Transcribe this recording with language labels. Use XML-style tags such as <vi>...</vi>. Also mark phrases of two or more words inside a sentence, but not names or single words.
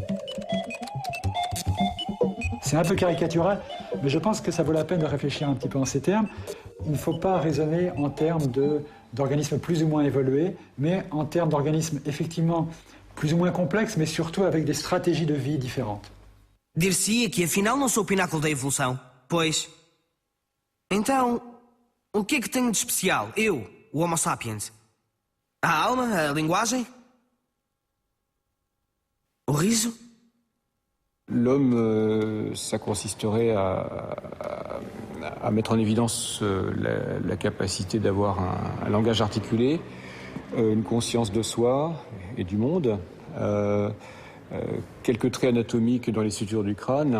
<fr>C'est un peu caricatural, mais je pense que ça vaut la peine de réfléchir un petit peu en ces termes. Il ne faut pas raisonner en termes d'organismes plus ou moins évolués, mais en termes d'organismes effectivement plus ou moins complexes, mais surtout avec des stratégies de vie différentes.</fr> <pt>Dir-se-ia que afinal não sou o pináculo da evolução. Pois. Então, o que é que tenho de especial? Eu, o Homo sapiens? A alma? A linguagem? O riso?</pt> <fr>L'homme, ça consisterait à mettre en évidence la capacité d'avoir un langage articulé, une conscience de soi et du monde, quelques traits anatomiques dans les sutures du crâne.</fr>